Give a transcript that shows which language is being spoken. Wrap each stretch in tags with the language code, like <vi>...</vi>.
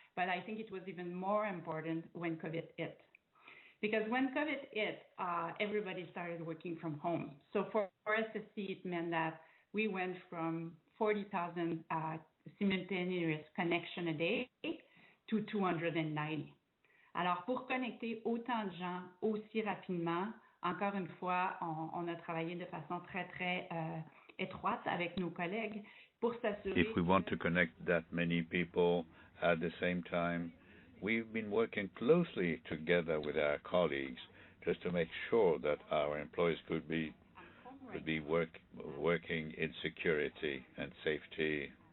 <en>But I think it was even more important when COVID hit. Because when COVID hit, everybody started working from home. So for SSC, it meant that we went from 40,000 simultaneous connection a day to 290.</en> <fr>Alors, pour connecter autant de gens aussi rapidement, encore une fois, on a travaillé de façon très, très étroite avec nos collègues pour s'assurer.</fr> <en>If we want to connect that many people at the same time, we've been working closely together with our colleagues just to make sure that our employees could be working in security and safety.</en>